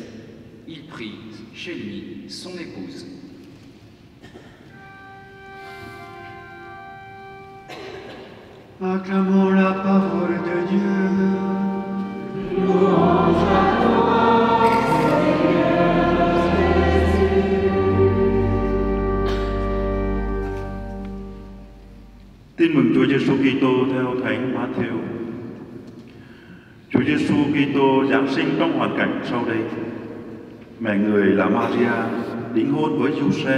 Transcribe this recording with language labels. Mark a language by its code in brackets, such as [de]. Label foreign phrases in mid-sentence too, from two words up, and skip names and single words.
[fr] Il prit chez lui son épouse. Acclamons la parole de Dieu. Louange à toi, Seigneur Jésus. [vi] Tin mừng Chúa Giêsu Kitô theo Thánh Matthew. Chúa Giêsu Kitô giáng sinh trong hoàn cảnh sau đây. Mẹ người là Maria đính hôn với Giuse.